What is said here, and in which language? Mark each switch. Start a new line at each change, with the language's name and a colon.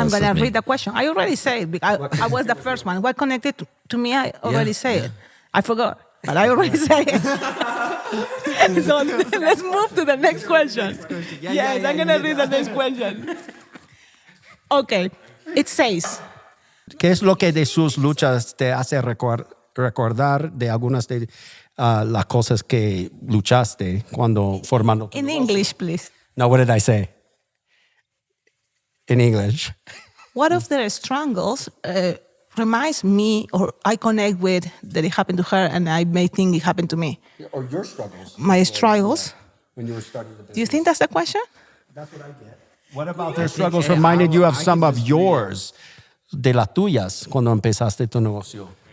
English: I'm going to read the question. I already said it. I was the first one. What connected to me, I already said it. I forgot, but I already said it. So let's move to the next question. Yes, I'm going to read the next question. Okay. It says,
Spanish: ¿qué es lo que de sus luchas te hace recordar de algunas de las cosas que luchaste cuando formando tu
English: in
Spanish: negocio?
English: English, please. No, what did I say? In English. What of their struggles reminds me, or I connect with, that it happened to her and I may think it happened to me? Or your struggles. My struggles? When you were starting the business. Do you think that's the question? That's what I get. What about their struggles reminded you of some of yours,
Spanish: de las tuyas, cuando empezaste tu negocio?